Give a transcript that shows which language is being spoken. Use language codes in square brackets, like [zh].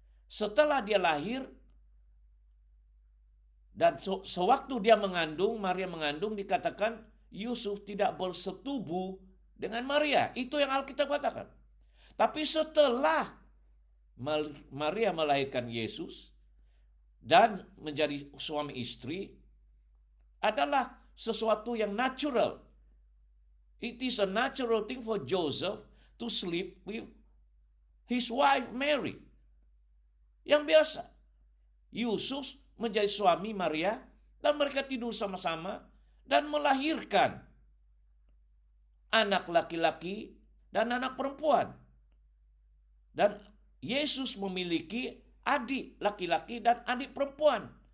[id] Setelah dia lahir dan sewaktu dia mengandung, Maria mengandung, dikatakan Yusuf tidak bersetubuh dengan Maria. Itu yang Alkitab katakan. Tapi setelah Maria melahirkan Yesus dan menjadi suami istri, adalah sesuatu yang natural. [en] It is a natural thing for Joseph to sleep with his wife Mary. [id] Yang biasa. Yusuf menjadi suami Maria dan mereka tidur sama-sama dan melahirkan anak laki-laki dan anak perempuan. Dan Yesus memiliki adik laki-laki dan adik perempuan.